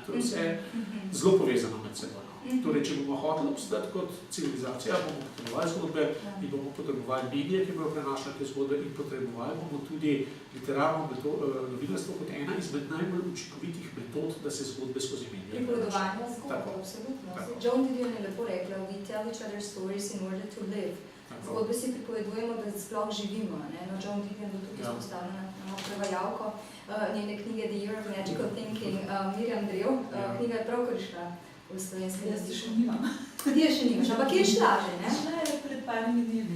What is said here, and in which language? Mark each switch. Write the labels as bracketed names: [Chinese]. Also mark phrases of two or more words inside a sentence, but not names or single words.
[Slovenian] To je vse zelo povezano med seboj. Torej, če bomo hoteli obstati kot civilizacija, bomo potrebovali zgodbe in bomo potrebovali medije, ki bodo prenašali te zgodbe in potrebovali bomo tudi literarno novinarstvo kot ena izmed najbolj učinkovitih metod, da se zgodbe skozi medije prenašajo. Pripovedovanje zgodb, absolutno. Joan Didion je lepo rekla, [English] we tell each other stories in order to live. [Slovenian] Zgodbe si pripovedujemo, da sploh živimo. Joan Didion bo tukaj izpostavljena na prevajalko njene knjige The Year of Magical Thinking, Mirjam Drev. Knjiga je pravkar išla v slovenski. Jaz še nimam. Ti je še nimaš, ampak je šla že, ne? Šla je pred parimi dnevi,